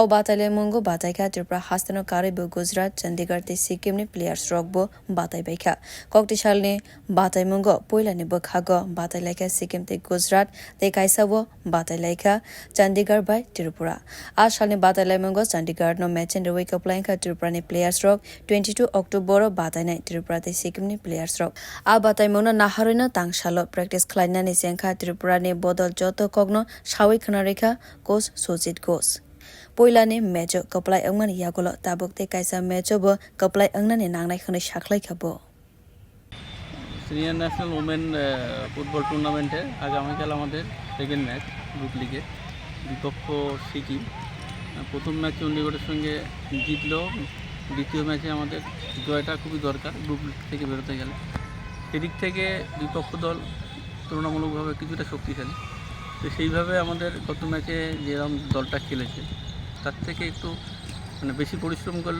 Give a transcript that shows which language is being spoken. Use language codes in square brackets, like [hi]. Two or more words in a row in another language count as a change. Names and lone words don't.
[trp] Batai Laimungo Bataika Tripura Hastano Karibu Gujarat Chandigarh te Sikkim ni Players Rockbo Batai Baika Kwplai ni Batai Mungo Poila ni Bukhago Batai Laika Sikkim te Gujarat te Kaisabo Batai Laika Chandigarh by Tripura Ashalne Batai Laimungo Chandigarh no [en] match in the [trp] Kwplai Tripura ni Players Rock 22 October Batai ni Tripura te Sikkim ni Players Rock A Batai Mungno Naharino Tangshalo practice Klaina ni Wngkha Tripura ni Bodol Joto Kogno Shawi Khanarika Coach Sojit Ghosh Poila ni Mejo Kwplai Angman Yagolo Tabuk te Kaisa Mejo bo Kwplai Angna ni Nangnai Khani Shaklai Khabo [en] Senior National Women Football Tournament [bn] আগামীকাল আমাদের [en] second match group league [bn] বিপক্ষ সিকিম প্রথম ম্যাচ চণ্ডীগড়ের সঙ্গে জিতলো দ্বিতীয় ম্যাচে আমাদের জয়টা খুবই দরকার গ্রুপ থেকে বেরোতে গেলে সেদিক থেকে বিপক্ষ দল তুলনামূলকভাবে কিছুটা শক্তিশালী তো সেইভাবে আমাদের গত ম্যাচে যেরকম দলটা খেলেছে তার থেকে একটু বেশি পরিশ্রম করলে